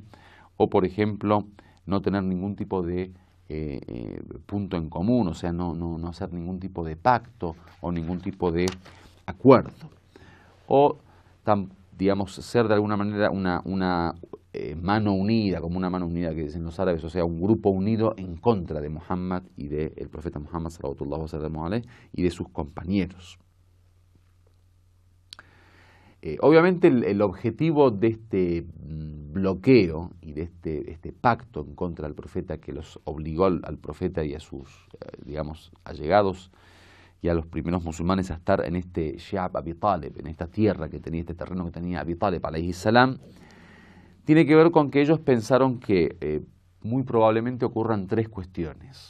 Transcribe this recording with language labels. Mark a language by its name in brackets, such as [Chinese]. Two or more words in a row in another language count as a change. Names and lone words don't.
[Spanish] O por ejemplo, no tener ningún tipo de punto en común, o sea, no hacer ningún tipo de pacto o ningún tipo de acuerdo. O, digamos, ser de alguna manera una mano unida, como una mano unida que dicen los árabes, o sea, un grupo unido en contra de Muhammad y del profeta Muhammad [Arabic] صلى الله عليه [Spanish] y de sus compañeros. Obviamente el objetivo de este bloqueo y de este pacto en contra del profeta, que los obligó al profeta y a sus, digamos, allegados y a los primeros musulmanes a estar en este Shi'ab Abi Talib, en esta tierra que tenía, este terreno que tenía Abi Talib [Arabic] عليه السلام, [Spanish] tiene que ver con que ellos pensaron que muy probablemente ocurran tres cuestiones.